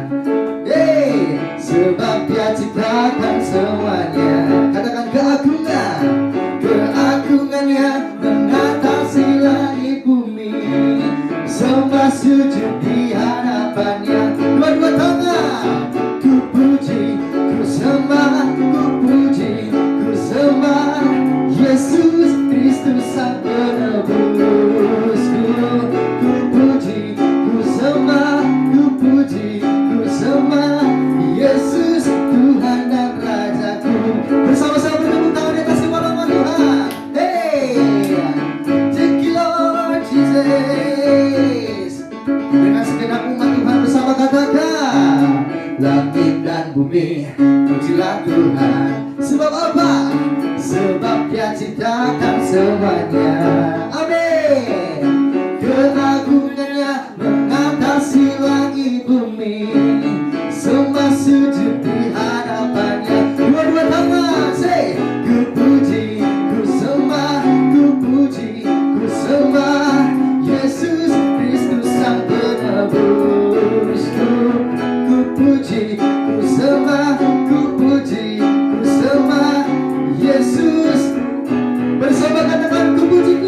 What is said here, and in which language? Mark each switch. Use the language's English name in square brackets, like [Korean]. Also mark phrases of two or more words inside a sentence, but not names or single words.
[Indonesian] Hey, sebab Dia ciptakan semuanya. Katakan keagungannya mengatasi langit bumi, semua sujud di hadapannya. Dua-dua tangan, ku puji, ku sembah, ku puji, ku sembah Yesus Kristus Sang Penebusku. Ku puji, ku sembah, ku puji, ku sembah Yesus Tuhan dan Rajaku. Bersama-sama bertepuk tangan di atas kepala Tuhan. [English] Hey, thank you Lord Jesus. [Indonesian] Dengan segenap umat Tuhan bersama katakan, langit dan bumi pujilah Tuhan. Sebab apa? Sebab Dia ciptakan semuanya. Amin. Keagungannya mengatasi langit bumi, semua sujud di hadapannya. Dua-dua tangan, say, ku puji, ku sembah, ku puji, ku sembah Yesus Kristus Sang Penebusku. Ku puji, ku sembah, ku puji, ku sembah Yesus. Bersama katakan, ku puji.